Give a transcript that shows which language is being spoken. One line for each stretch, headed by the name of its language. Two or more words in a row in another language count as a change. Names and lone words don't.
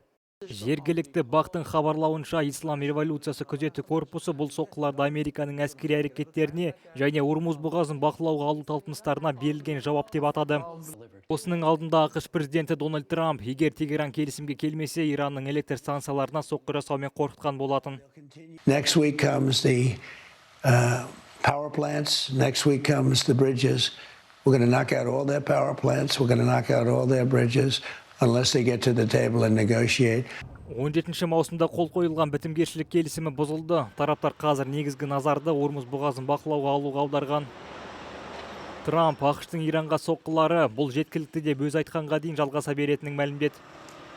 Kazakh: Жергілікті бақтың хабарлауынша Ислам революциясы күзеті корпусы бұл соққыларды Американың әскери әрекеттеріне және Ормуз бұғазын бақылауға алу талпыныстарына берілген жауап деп атады. Осының алдында ақш президенті Дональд Трамп, егер Тегеран келісімге келмесе, Иранның электр станцияларына соққы жасаумен қорқытқан болатын.
English: Next week comes the power plants. Next week comes the bridges. We're going to knock out all their power plants. We're going to knock out all their bridges unless they get to the table and negotiate.
Kazakh: 17 маусымда қол қойылған бітімгершілік келісімі бұзылды. Тараптар қазір негізгі назарды Ормуз бұғазын бақылауға алуға аударған. Трамп ақштың Иранға соққылары бұл жеткілікті деп өз айтқанға дейін жалғаса беретінін мәлімдеді.